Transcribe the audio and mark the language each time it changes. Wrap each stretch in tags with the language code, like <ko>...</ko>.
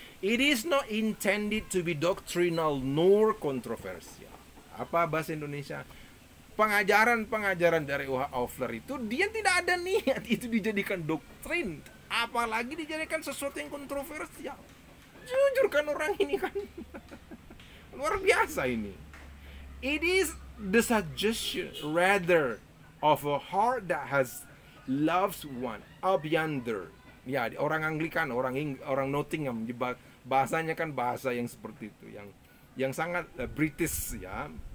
<en>It is not intended to be doctrinal nor controversial.</en> <id>Apa bahasa Indonesia? Pengajaran dari Ofler itu dia tidak ada niat itu dijadikan doktrin, apalagi dijadikan sesuatu yang kontroversial. Jujur kan orang ini kan luar biasa ini.</id> <en>It is the suggestion rather of a heart that has loves one up yonder.</en> <id>Ya, orang Anglikan, orang Nottingham, bahasanya kan bahasa yang seperti itu, yang sangat British ya.</id>